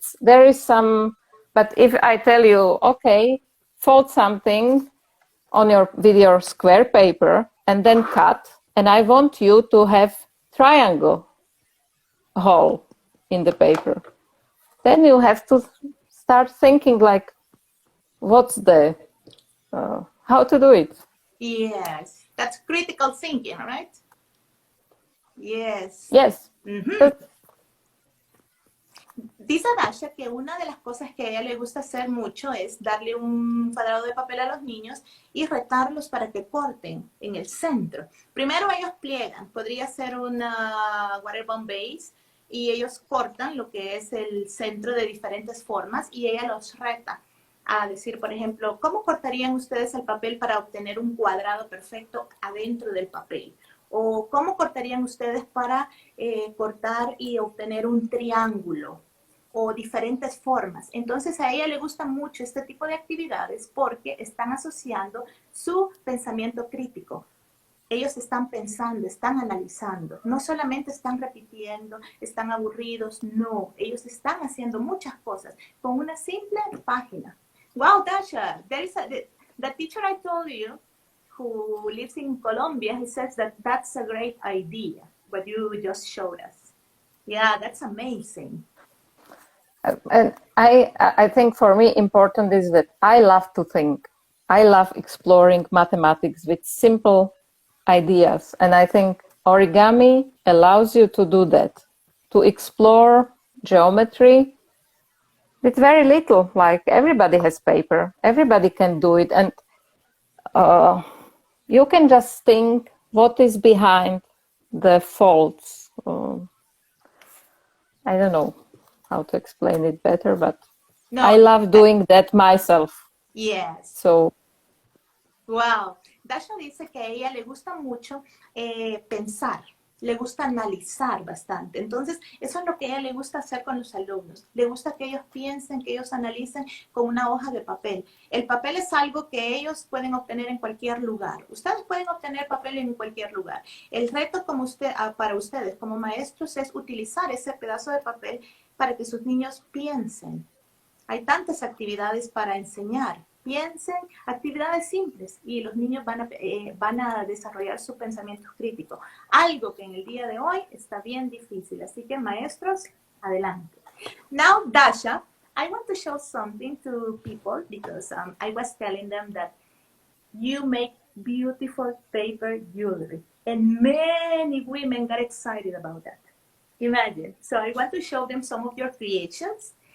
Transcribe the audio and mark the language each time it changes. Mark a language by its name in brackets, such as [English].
[English] There is some, but if I tell you, okay, fold something with your square paper and then cut, and I want you to have triangle hole in the paper, then you have to start thinking like, what's the, how to do it. Yes, that's critical thinking, right? Yes. Yes. Mm-hmm. [Spanish] Dice Dasha que una de las cosas que a ella le gusta hacer mucho es darle un cuadrado de papel a los niños y retarlos para que corten en el centro. Primero ellos pliegan, podría ser una waterbomb base, y ellos cortan lo que es el centro de diferentes formas y ella los reta a decir, por ejemplo, ¿cómo cortarían ustedes el papel para obtener un cuadrado perfecto adentro del papel? O ¿cómo cortarían ustedes para cortar y obtener un triángulo? O diferentes formas. Entonces a ella le gusta mucho este tipo de actividades porque están asociando su pensamiento crítico. Ellos están pensando, están analizando, no solamente están repitiendo, están aburridos, no, ellos están haciendo muchas cosas con una simple página. [English] Wow, Dasha, the teacher I told you who lives in Colombia, he says that that's a great idea, what you just showed us. Yeah, that's amazing. And I think for me important is that I love to think. I love exploring mathematics with simple ideas. And I think origami allows you to do that, to explore geometry with very little. Like everybody has paper, everybody can do it. And you can just think what is behind the folds. I don't know how to explain it better, but no, I love doing that myself. Yes. So. [Spanish] Wow. Dasha dice que a ella le gusta mucho pensar le gusta analizar bastante. Entonces, eso es lo que a ella le gusta hacer con los alumnos. Le gusta que ellos piensen, que ellos analicen con una hoja de papel. El papel es algo que ellos pueden obtener en cualquier lugar. Ustedes pueden obtener papel en cualquier lugar. El reto para ustedes como maestros es utilizar ese pedazo de papel para que sus niños piensen. Hay tantas actividades para enseñar. Piensen, actividades simples, y los niños van a desarrollar su pensamiento crítico. Algo que en el día de hoy está bien difícil. Así que, maestros, adelante. [English] Now, Dasha, I want to show something to people because I was telling them that you make beautiful paper jewelry. And many women got excited about that. Imagine. So I want to show them some of your creations.